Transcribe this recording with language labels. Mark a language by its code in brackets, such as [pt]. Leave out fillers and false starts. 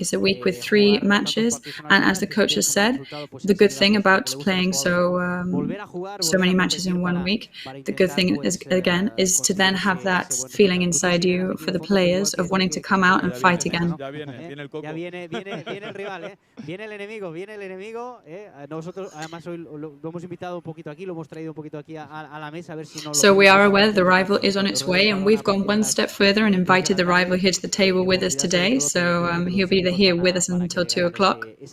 [en] It's a week with 3 matches, and as the coach has said, the good thing about playing so many matches in 1 week, the good thing is, again, is to then have that feeling inside you for the players of wanting to come out and fight again. [es] Ya viene el rival, viene el enemigo, Nosotros además hoy lo hemos invitado un poquito aquí, lo hemos traído un poquito aquí a la mesa a ver si no. [en] So we are aware the rival is on its way, and we've gone one step further and invited the rival here to the table with us today. So he'll be here with us until 2 o'clock.